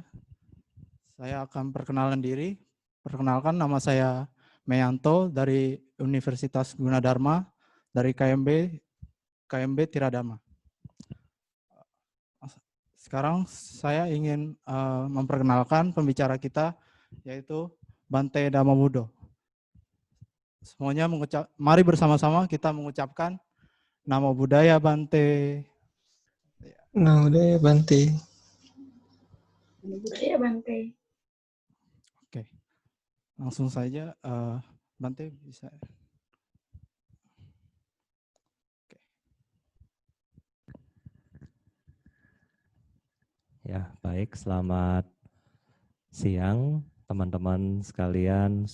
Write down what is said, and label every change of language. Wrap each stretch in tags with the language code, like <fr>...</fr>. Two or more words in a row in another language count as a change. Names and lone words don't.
<id>Saya akan perkenalan diri. Perkenalkan, nama saya Meyanto dari Universitas Gunadarma, dari KMB Tiradama. Sekarang saya ingin memperkenalkan pembicara kita, yaitu Bante Damodo. Semuanya mari bersama-sama kita mengucapkan</id> <pi>Namo Buddhaya</pi> <id>Bante.</id> <pi>Namo Buddhaya Bante. Namo Buddhaya Bante.</pi> <id>Oke, langsung saja Bante bisa. Oke. Ya, baik. Selamat siang teman-teman sekalian.</id>